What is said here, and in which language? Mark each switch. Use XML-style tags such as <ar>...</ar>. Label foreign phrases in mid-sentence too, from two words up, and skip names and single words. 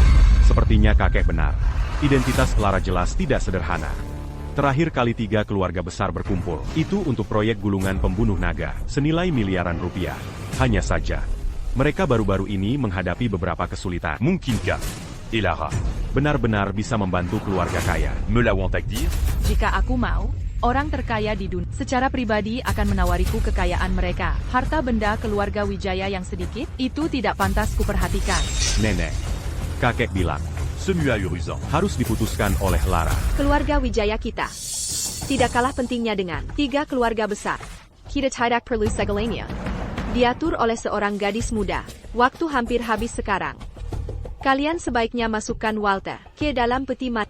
<id>Sepertinya kakek benar. Identitas Lara jelas tidak sederhana. Terakhir kali 3 keluarga besar berkumpul, itu untuk proyek gulungan pembunuh naga, senilai miliaran rupiah. Hanya saja, mereka baru-baru ini menghadapi beberapa kesulitan. Mungkinkah et Lara Benar-benar bisa membantu keluarga kaya. me l'avons-ils dire? Jika aku mau, orang terkaya di dunia secara pribadi akan menawariku kekayaan mereka. Harta benda keluarga Wijaya yang sedikit, itu tidak pantas kuperhatikan. Nenek, kakek bilang, Ce muet ahurissant. harus diputuskan oleh Lara. Keluarga Wijaya kita tidak kalah pentingnya dengan 3 keluarga besar. Kita tidak perlu segalanya. Diatur oleh seorang gadis muda. Waktu hampir habis sekarang. Kalian sebaiknya masukkan Walter ke dalam peti mati.</id>